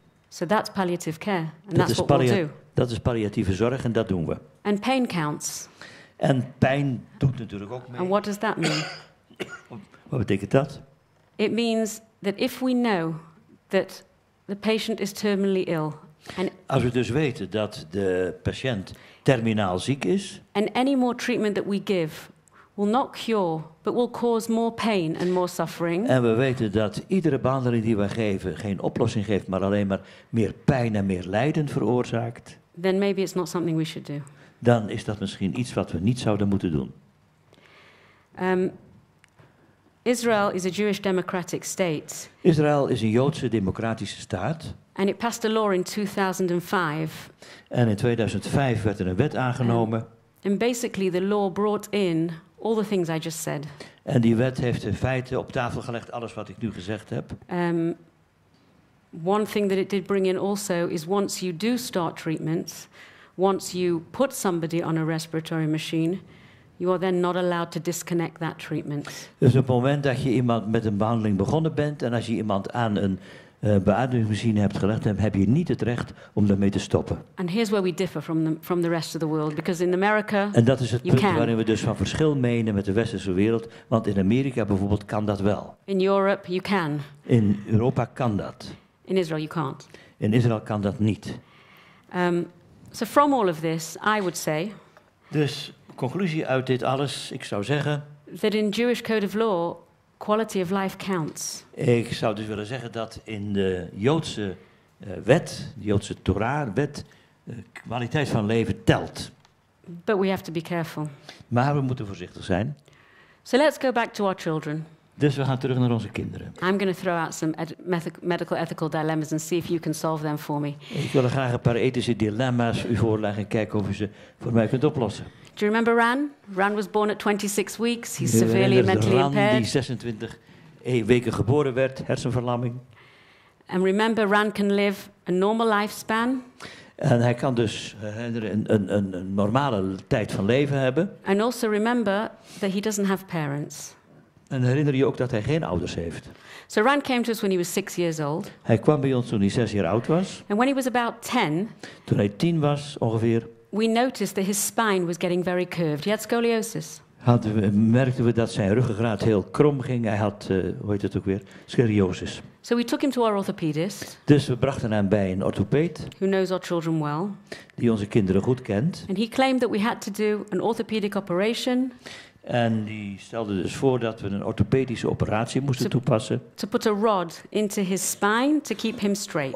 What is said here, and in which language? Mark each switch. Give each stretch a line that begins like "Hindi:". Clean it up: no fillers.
English: So that's palliative care, and that's what we'll do.
Dutch: Dat is palliatieve zorg en dat doen we.
English: And pain counts.
Dutch: En pijn doet natuurlijk ook mee.
English: And what does that mean?
Dutch: Wat betekent dat?
English: It means that if we know that the patient is terminally ill,
Dutch: Als we dus weten dat de patiënt terminaal ziek is,
English: and any more treatment that we give will not cure, but will cause more pain and more suffering,
Dutch: en we weten dat iedere behandeling die we geven geen oplossing geeft, maar alleen maar meer pijn en meer lijden veroorzaakt,
English: then maybe it's not something we should do.
Dutch: dan is dat misschien iets wat we niet zouden moeten doen.
English: Israel is a Jewish democratic state,
Dutch: Israël is een Joodse democratische staat.
English: and it passed a law in 2005.
Dutch: En in 2005 werd er een wet aangenomen.
English: And basically the law brought in all the things I just said.
Dutch: En die wet heeft in feite op tafel gelegd alles wat ik nu gezegd heb.
English: One thing that it did bring in also is once you do start treatments, once you put somebody on a respiratory machine, you are then not allowed to disconnect that treatment.
Dutch: Dus op het moment dat je iemand met een behandeling begonnen bent en als je iemand aan een beademingsmachine hebt gelegd, dan heb je niet het recht om daarmee te stoppen.
English: And here's where we differ from the rest of the world, because in America,
Dutch: En dat is het
English: you
Dutch: punt
English: can.
Dutch: waarin we dus van verschil menen met de westerse wereld, want in Amerika bijvoorbeeld kan dat wel.
English: In Europe, you can.
Dutch: In Europa kan dat.
English: In Israel, you can't.
Dutch: In Israël kan dat niet.
English: So from all of this, I would say
Dutch: Dus conclusie uit dit alles, ik zou zeggen,
English: that in Jewish code of law, quality of life counts.
Dutch: ik zou dus willen zeggen dat in de Joodse wet, de Joodse Torah-wet, kwaliteit van leven telt.
English: But we have to be careful.
Dutch: Maar we moeten voorzichtig zijn.
English: So let's go back to our children.
Dutch: Dus we gaan terug naar onze kinderen.
English: I'm going to throw out some medical ethical dilemmas and see if you can solve them for me.
Dutch: Ik wil graag een paar ethische dilemma's u voorleggen en kijken of u ze voor mij kunt oplossen.
English: Do you remember Ran? Ran was born at 26 weeks. He's severely mentally
Dutch: Ran, die
English: impaired.
Dutch: 26 weken geboren werd, hersenverlamming.
English: And remember, Ran can live a normal lifespan.
Dutch: En hij kan dus een normale tijd van leven hebben.
English: And also remember that he doesn't have parents.
Dutch: En herinner je ook dat hij geen ouders heeft.
English: So Ran came to us when he was 6 years old.
Dutch: Hij kwam bij ons toen hij 6 jaar oud was.
English: And when he was about 10,
Dutch: Toen hij 10 was ongeveer,
English: we noticed that his spine was getting very curved. He had scoliosis.
Dutch: merkten we dat zijn ruggengraat heel krom ging. Hij had, hoe heet het ook weer, scoliosis.
English: So we took him to our orthopedist,
Dutch: Dus we brachten hem bij een orthopeed,
English: who knows our children well.
Dutch: die onze kinderen goed kent.
English: And he claimed that we had to do an orthopedic operation
Dutch: En die stelde dus voor dat we een orthopedische operatie moesten toepassen.
English: to put a rod into his spine to keep him straight.